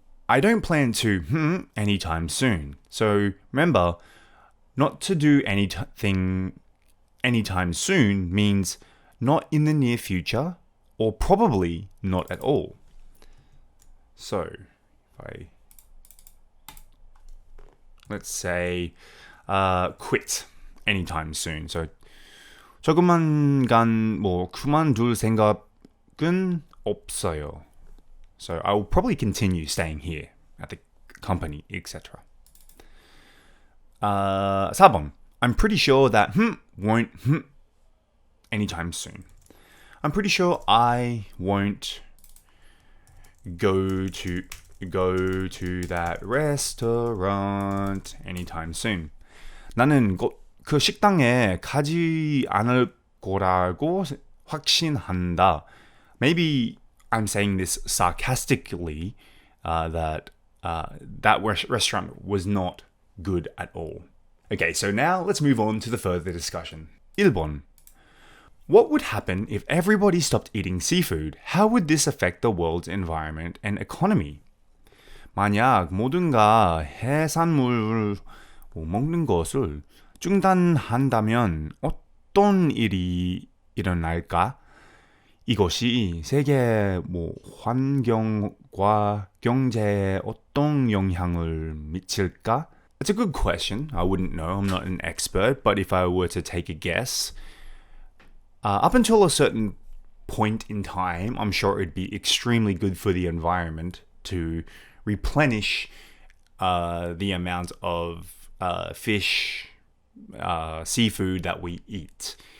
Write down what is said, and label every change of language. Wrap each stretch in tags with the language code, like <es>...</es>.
<en>I don't plan to anytime soon. So, remember, not to do anything anytime soon means not in the near future or probably not at all. So, let's say quit anytime soon.</en> <ko>So, 조금만간 그만둘 생각은 없어요.</ko> <en>So, I will probably continue staying here at the company, etc.</en> <ko>4번.</ko> <en>I'm pretty sure that won't anytime soon. I'm pretty sure I won't go to that restaurant anytime soon.</en> <ko>나는 그 식당에 가지 않을 거라고 확신한다.</ko> <en>Maybe I'm saying this sarcastically, that restaurant was not good at all. Okay, so now let's move on to the further discussion.</en> <ko>1번.</ko> <en>What would happen if everybody stopped eating seafood? How would this affect the world's environment and economy?</en> <ko>만약 모든가 해산물을 먹는 것을 중단한다면 어떤 일이 일어날까? 이것이 세계 환경과 경제에 어떤 영향을 미칠까?</ko> <en>That's a good question. I wouldn't know. I'm not an expert. But if I were to take a guess, up until a certain point in time, I'm sure it'd be extremely good for the environment to replenish the amount of fish, seafood that we eat.</en>